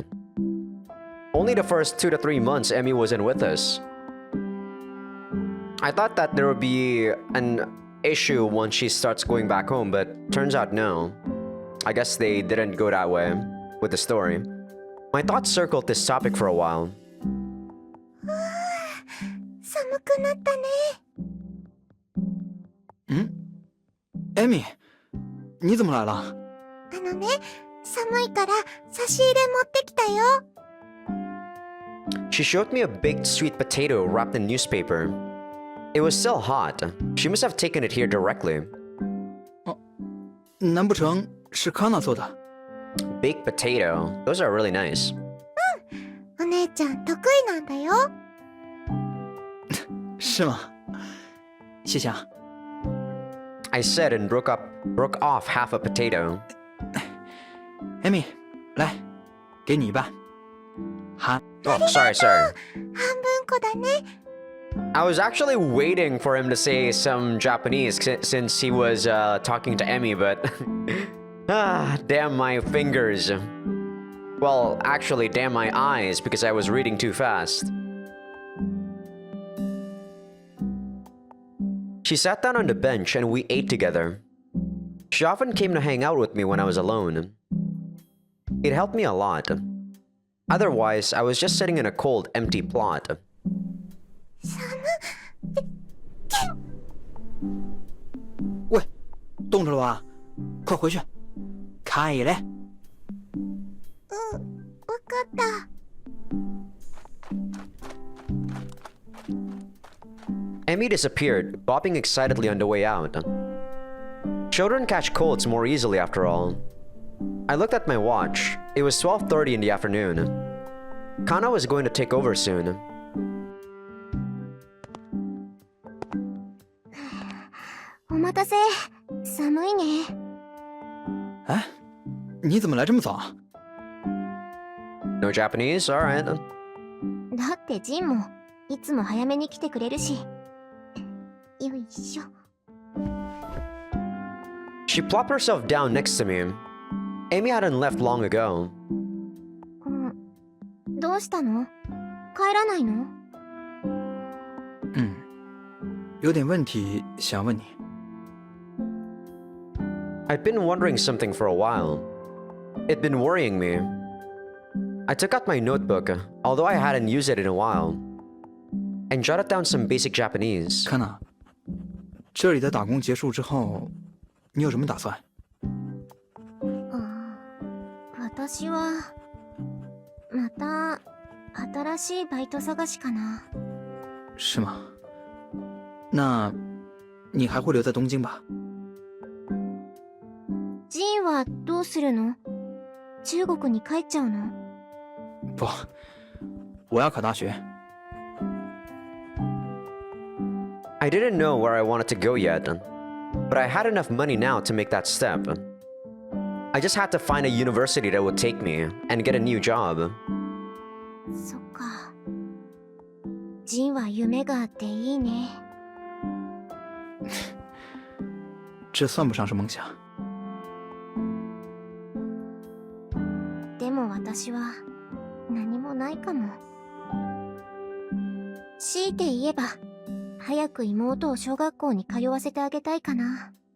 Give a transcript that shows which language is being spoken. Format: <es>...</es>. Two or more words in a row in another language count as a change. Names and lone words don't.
<en>Only the first 2 to 3 months Emmy wasn't with us. I thought that there would be an issue once she starts going back home, but turns out no. I guess they didn't go that way with the story. My thoughts circled this topic for a while.</en> <ja>寒くなったね。ん？エミ、</ja> <zh>你怎么来了？</zh> <ja>寒いから差し入れ持ってきたよ。</ja> <en>She showed me a baked sweet potato wrapped in newspaper. It was still hot. She must have taken it here directly.</en> <zh>难不成是康纳做的？</zh> <en>Baked potato. Those are really nice.</en> <ja>お姉ちゃん得意なんだよ。</ja> <zh>是吗？谢谢啊。</zh> <en>I said and broke off half a potato.</en> <zh>艾米，来，给你一半。含。</zh> <en>Oh, sorry.</en> <ja>半分こだね。</ja> <en>I was actually waiting for him to say some Japanese since he was talking to Emmy, but damn my fingers. Well, actually, damn my eyes because I was reading too fast. She sat down on the bench and we ate together. She often came to hang out with me when I was alone. It helped me a lot. Otherwise, I was just sitting in a cold, empty plot.</en> <zh>喂，冻着了吧？快回去，开嘞。</zh> <ja>わかった。</ja> <en>Emmy disappeared, bopping excitedly on the way out. Children catch colds more easily after all. I looked at my watch. It was 12:30 in the afternoon. Kana was going to take over soon.</en> <ja>お待たせ。寒いね。</ja> <zh>哎， 你怎么来这么早啊？</zh> <en>No Japanese? Alright.</en> <ja>だってジンもいつも早めに来てくれるし。よいしょ。</ja> <en>She plopped herself down next to me. Amy hadn't left long ago.</en> <ja>どうしたの？帰らないの？</ja> <zh>有点问题想问你。</zh> <en>I'd been wondering something for a while. It'd been worrying me. I took out my notebook, although I hadn't used it in a while, and jotted down some basic Japanese.</en> <zh>看呐，这里的打工结束之后，你有什么打算？</zh> <ja>私はまた新しいバイト探しかな。</ja> <zh>是吗？那你还会留在东京吧？</zh> <ja>ジンはどうするの？中国に帰っちゃうの？</ja> <zh>不，我要考大学。</zh> <en>I didn't know where I wanted to go yet, but I had enough money now to make that step. I just had to find a university that would take me and get a new job.</en> <ja>そっか。ジンは夢があっていいね。</ja> <zh>这算不上是梦想。</zh> <ja>でも私は何もないかも。強いて言えば、早く妹を小学校に通わせてあげたいかな。</ja>